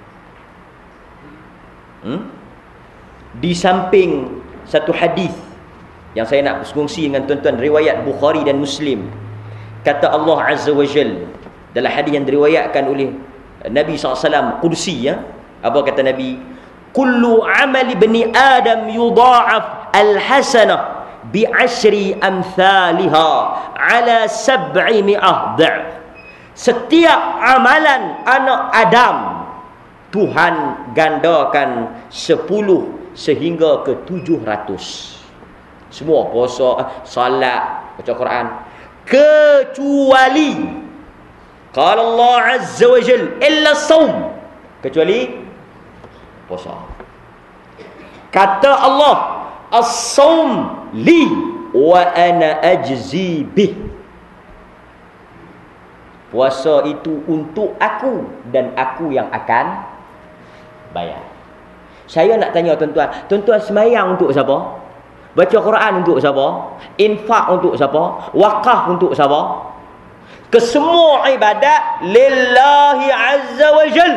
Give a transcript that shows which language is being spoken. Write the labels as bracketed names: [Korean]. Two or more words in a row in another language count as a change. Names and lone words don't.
[Malay] Di samping satu hadis yang saya nak kongsi dengan tuan-tuan, riwayat Bukhari dan Muslim, kata Allah [Arabic] عز وجل [Malay] dalam hadis yang diriwayatkan oleh Nabi SAW, Qudsi ya. Apa kata Nabi? [Arabic] كل عمل ابن آدم يضاعف الحسنة بعشر أمثالها إلى 700 ضعف. [Malay] Setiap amalan anak Adam Tuhan gandakan 10 sehingga ke 700. Semua puasa, salat, baca Quran, kecuali [Arabic] قال الله عز وجل إلا الصوم, [Malay] kecuali puasa. Kata Allah, [Arabic] الصوم لي وأنا أجزي به. [Malay] Puasa itu untuk aku dan aku yang akan bayar. Saya nak tanya tuan-tuan, tuan-tuan sembahyang untuk siapa? Baca Quran untuk siapa? Infak untuk siapa? Wakaf untuk siapa? Kesemua ibadat [Arabic] لله عز وجل.